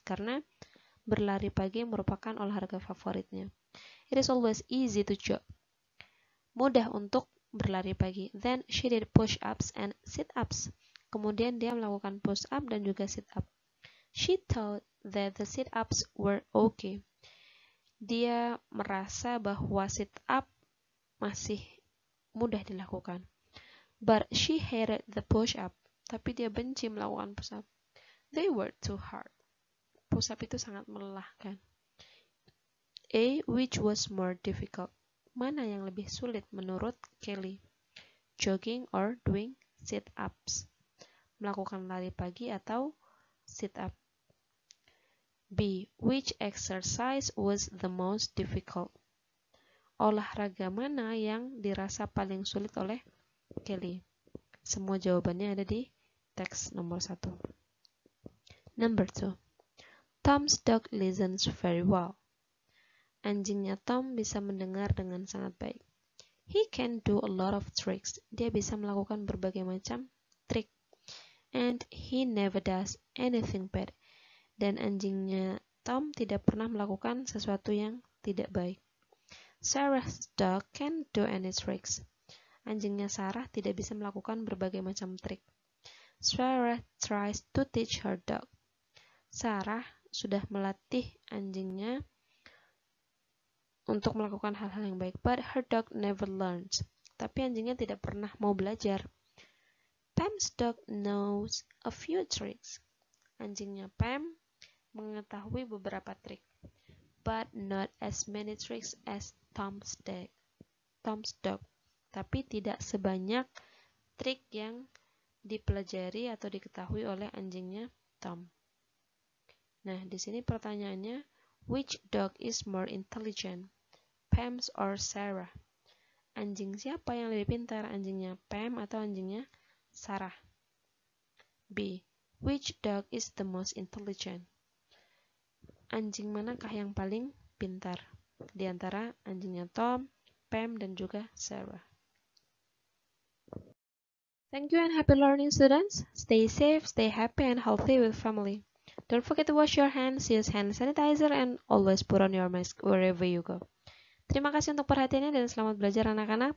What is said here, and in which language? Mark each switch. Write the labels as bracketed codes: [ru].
[id] Karena berlari pagi merupakan olahraga favoritnya. [en] It is always easy to jog. [id] Mudah untuk berlari pagi. [en] Then she did push-ups and sit-ups. [id] Kemudian dia melakukan push-up dan juga sit-up. [en] She thought that the sit-ups were okay. [id] Dia merasa bahwa sit-up masih mudah dilakukan. [en] But she hated the push-up. [id] Tapi dia benci melakukan push-up. [en] They were too hard. [id] Push-up itu sangat melelahkan. A. [en] Which was more difficult? [id] Mana yang lebih sulit menurut Kelly? [en] Jogging or doing sit-ups? [id] Melakukan lari pagi atau sit-up? B. [en] Which exercise was the most difficult? [id] Olahraga mana yang dirasa paling sulit oleh Kelly? Semua jawabannya ada di teks nomor 1. [en] Number 2. Tom's dog listens very well. [id] Anjingnya Tom bisa mendengar dengan sangat baik. [en] He can do a lot of tricks. [id] Dia bisa melakukan berbagai macam trik. [en] And he never does anything bad. [id] Dan anjingnya Tom tidak pernah melakukan sesuatu yang tidak baik. [en] Sarah's dog can't do any tricks. [id] Anjingnya Sarah tidak bisa melakukan berbagai macam trik. [en] Sarah tries to teach her dog. [id] Sarah sudah melatih anjingnya untuk melakukan hal-hal yang baik. [en] But her dog never learns. [id] Tapi anjingnya tidak pernah mau belajar. [en] Pam's dog knows a few tricks. [id] Anjingnya Pam mengetahui beberapa trik. [en] But not as many tricks as Tom's dog. [id] Tapi tidak sebanyak trik yang dipelajari atau diketahui oleh anjingnya Tom. Nah, di sini pertanyaannya, [en] which dog is more intelligent? Pam's or Sarah? [id] Anjing siapa yang lebih pintar? Anjingnya Pam atau anjingnya Sarah? B. [en] Which dog is the most intelligent? [id] Anjing manakah yang paling pintar? Di antara anjingnya Tom, Pam, dan juga Sarah. [en] Thank you and happy learning, students. Stay safe, stay happy and healthy with family. Don't forget to wash your hands, use hand sanitizer, and always put on your mask wherever you go. [id] Terima kasih untuk perhatiannya dan selamat belajar anak-anak.